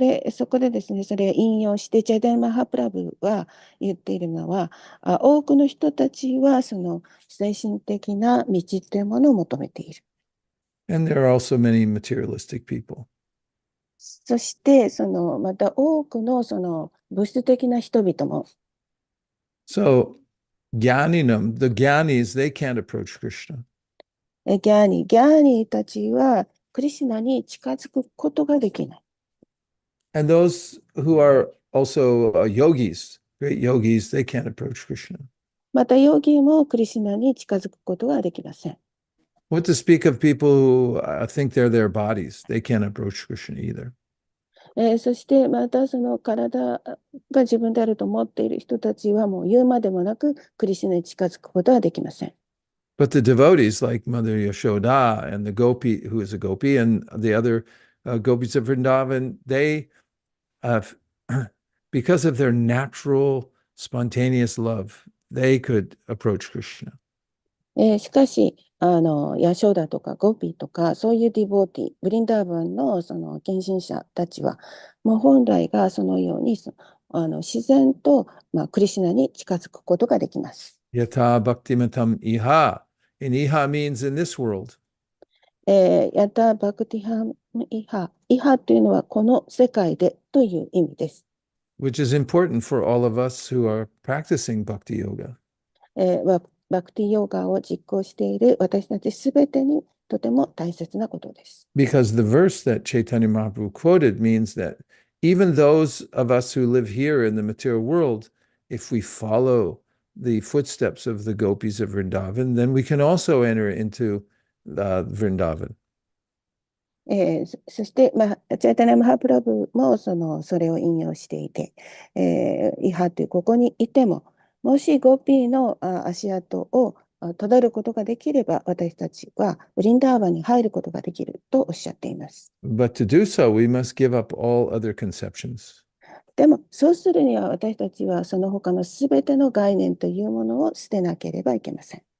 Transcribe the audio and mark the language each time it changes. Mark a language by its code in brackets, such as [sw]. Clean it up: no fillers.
[ja] そこでですね、それを引用して、チャイタニマハプラブは言っているのは、多くの人たちはその精神的な道というものを求めている。 [en] And there are also many materialistic people. [ja] そして、また多くの物質的な人々も。 [en] So, Gyaninam, the Gyanis, they can't approach Krishna. [ja] ギャーニーたちはクリシュナに近づくことができない。 [en] And those who are also yogis, great yogis, they can't approach Krishna. [ja] また、ヨギもクリシュナに近づくことができません。 [en] What to speak of people who think they're their bodies? They can't approach Krishna either. [ja] そして、またその体が自分であると思っている人たちはもう言うまでもなくクリシュナに近づくことはできません。 [en] But the devotees like Mother Yashoda and the gopi, who is a gopi, and the other gopis of Vrindavan, they, because of their natural, spontaneous love, they could approach Krishna. [ja] しかし、ヤショーダとかゴピとか、そういうディボーティー、ブリンダーバンのその献身者たちは、もう本来がそのように自然と、クリシュナに近づくことができます。 [sa] Yata bhaktimatam iha. [en] And iha means in this world. [ja] ヤタバクティハイハというのはこの世界でという意味です。 [en] Which is important for all of us who are practicing bhakti yoga. [ja] バクティヨガを実行している私たちすべてにとても大切なことです。 [en] Because the verse that Chaitanya Mahaprabhu quoted means that even those of us who live here in the material world, if we follow the footsteps of the gopis of Vrindavan, then we can also enter into Vrindavan. [ja] そして、チャイタニャ・マハプラブもそれを引用していて、イハというここにいても、もしゴピーの足跡をたどることができれば、私たちはブリンダーバンに入ることができるとおっしゃっています。 [en] But to do so, we must give up all other conceptions. [ja] でも、そうするには私たちはその他のすべての概念というものを捨てなければいけません。